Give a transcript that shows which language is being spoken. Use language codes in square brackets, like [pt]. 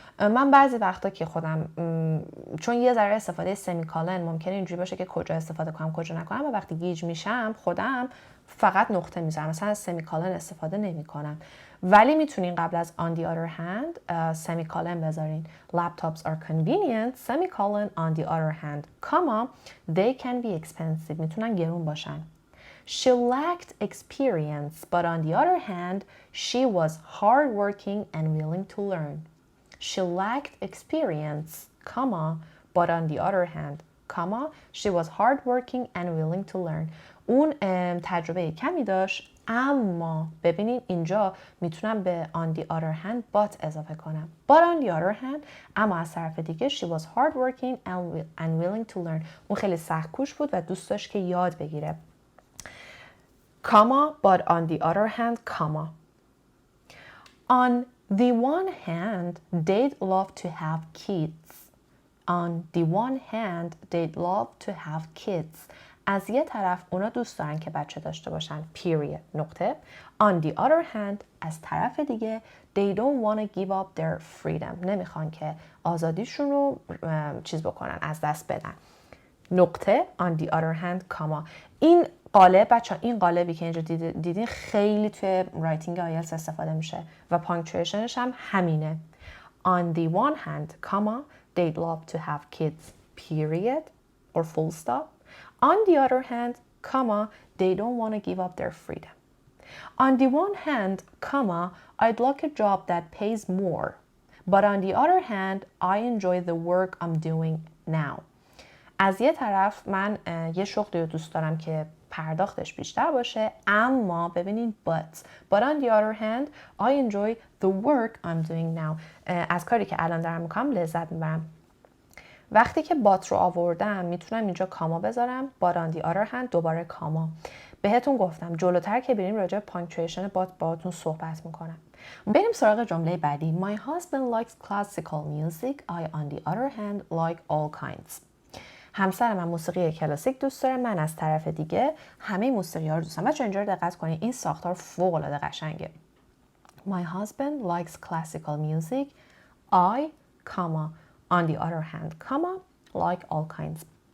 [fa] من بعضی وقتا که خودم چون یه ذره استفاده سمیکالن ممکنه اینجوری باشه که کجا استفاده کنم کجا نکنم و وقتی گیج میشم خودم فقط نقطه میذارم، مثلا از سمیکالن استفاده نمیکنم. ولی میتونین قبل از [en] on the other hand [fa] سمیکالن بذارین. [en] Laptops are convenient, semicolon, on the other hand, comma, they can be expensive. [fa] میتونن گرون باشن. [en] She lacked experience, but on the other hand, she was hardworking and willing to learn. She lacked experience, comma, but on the other hand, comma, she was hardworking and willing to learn. [fa] اون تجربه کمی داشت اما ببینید اینجا میتونم به [en] on the other hand but [fa] اضافه کنم. [en] But on the other hand [fa] اما از طرف دیگه [en] she was hardworking and willing to learn. [fa] اون خیلی سخت‌کوش بود و دوست داشت که یاد بگیره. [en] Comma, but on the other hand, comma. On the one hand, they'd love to have kids. On the one hand, they'd love to have kids. [fa] از یه طرف اونا دوست دارن که بچه داشته باشن. [en] Period. [fa] نقطه. [en] On the other hand, [fa] از طرف دیگه, [en] they don't want to give up their freedom. [fa] نمیخوان که آزادیشون رو چیز بکنن، از دست بدن. نقطه. [en] On the other hand, comma. [fa] این قالب بچه‌ها این قالبی که اینجا دیدین خیلی توی رایتینگ آیلتس استفاده میشه و پانکچویشنش هم همینه. [en] On the one hand, comma, they'd love to have kids, period, or full stop. On the other hand, comma, they don't want to give up their freedom. On the one hand, comma, I'd like a job that pays more. But on the other hand, I enjoy the work I'm doing now. [fa] از یه طرف من یه شغلی رو دوست دارم که پرداختش بیشتر باشه اما ببینید [en] but on the other hand I enjoy the work I'm doing now. [fa] از کاری که الان دارم میکنم لذت میبرم. وقتی که but رو آوردم میتونم اینجا کاما بذارم [en] but on the other hand [fa] دوباره کاما. بهتون گفتم جلوتر که بریم راجع به پانکچویشن but باهاتون صحبت میکنم. بریم سراغ جمله بعدی. [en] My husband likes classical music. I on the other hand like all kinds. [fa] همسر من موسیقی کلاسیک دوست داره، من از طرف دیگه همه موسیقی ها رو دوست دارم. بچه‌ها اینجا رو دقت کنید این ساختار فوق العاده قشنگه. [en] My husband likes classical music. I, comma, on the other hand, comma, like all kinds.